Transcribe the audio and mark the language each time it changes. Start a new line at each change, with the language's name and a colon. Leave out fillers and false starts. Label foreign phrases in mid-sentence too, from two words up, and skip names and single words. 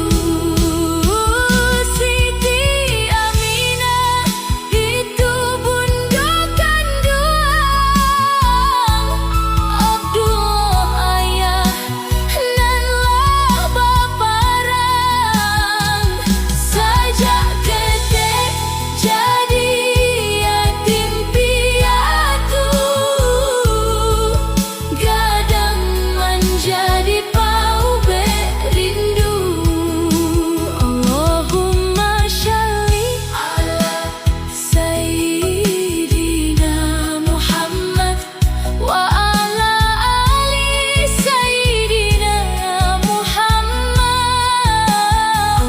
Minangkabau: Siti Aminah itu bunda kandungan Abdullah ayah nan lah baparang. Sajak ketek jadi yatim piatu, gadang menjadi bau berindu.
Arabic: اللهم صل على سيدنا محمد وعلى آل سيدنا محمد.